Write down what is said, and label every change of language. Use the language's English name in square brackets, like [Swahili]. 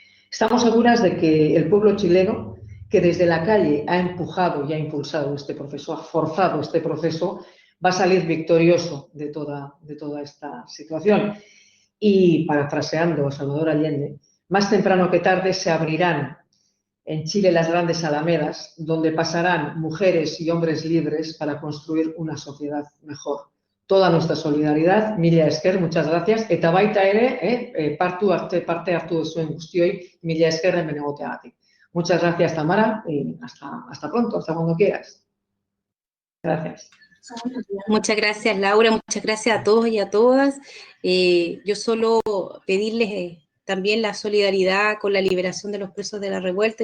[Spanish] Estamos seguras de que el pueblo chileno, que desde la calle ha empujado y ha impulsado este proceso, ha forzado este proceso, va a salir victorioso de toda esta situación. Y, parafraseando a Salvador Allende, más temprano que tarde se abrirán en Chile las grandes alamedas, donde pasarán mujeres y hombres libres para construir una sociedad mejor. Toda nuestra solidaridad. [Basque] Mila esker, [Spanish] muchas gracias. [Basque] Eta baita ere, parte hartu duzuen guztioi, mila esker hemen egoteagatik. [Spanish] Muchas gracias, Tamara, y hasta pronto, hasta cuando quieras. Gracias. Muchas gracias, Laura, muchas gracias a todos y a todas. Yo solo pedirles también la solidaridad con la liberación de los presos de la revuelta.